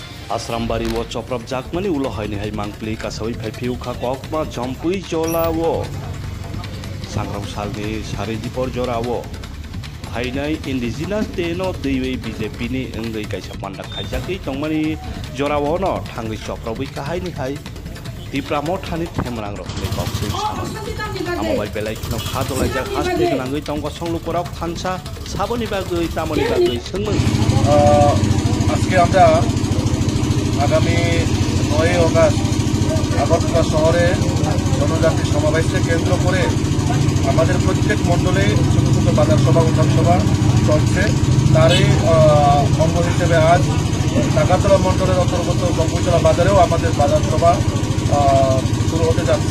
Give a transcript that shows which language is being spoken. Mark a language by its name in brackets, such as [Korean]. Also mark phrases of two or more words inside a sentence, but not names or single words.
[Kok Borok] Asrambari wo choprap jakmani ulo haini hai mangpli kasawi phaipiu kha kokma jompui jolawo sangrang salni sarijipor jorawo hainai indigenous teno deiwei BJP ni engai kaisa panda khaijaki tongmani jorawo no thangi choprawi ka haini hai tipramo thani themrang rok ni kokse amo bai belai no khadolai jak haste nangoi tongko songlu korok thansa saboni bagoi tamoni bagoi sengmung [Bangla] আজকে আমরা আগামী 9 অগাস্ট আগরতলা শহরে জনজাতি সমাবেশকে কেন্দ্র করে আমাদের প্রত্যেক মণ্ডলে ছোট ছোট বাজার সভা উঠান সভা চলছে। তারই অঙ্গ হিসেবে আজ টাকাতলা মণ্ডলের অন্তর্গত জম্পুইতলা বাজারেও আমাদের বাজার সভা শুরু হতে যাচ্ছে।